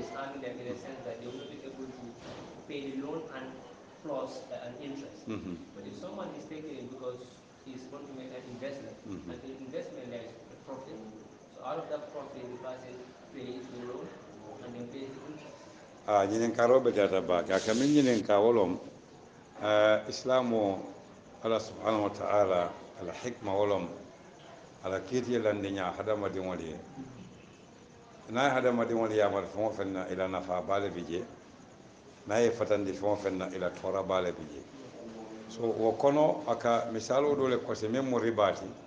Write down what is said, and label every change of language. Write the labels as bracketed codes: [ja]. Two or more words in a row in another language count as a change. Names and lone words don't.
[en] is harming them in a sense that they will not be able to pay the loan and plus an interest. But if someone is taking it because he's going to make an investment, and in investment there is a profit, so out of that profit the person pays the loan and then pays the interest. [man] ñinen karoɓe data bake aka min ñinen ka wolom islamo ala [ar] سبحانه وتعالى [man] ala hikma wolom ala kiiti landi ña hadamadiŋol ye na ye hadamadiŋol yamata feŋo feŋ na ila nafa baale bi je na ye fatandi feŋo feŋ na ila tora baale bi je so wo kono aka misalo do le kosi meŋ mu ribaati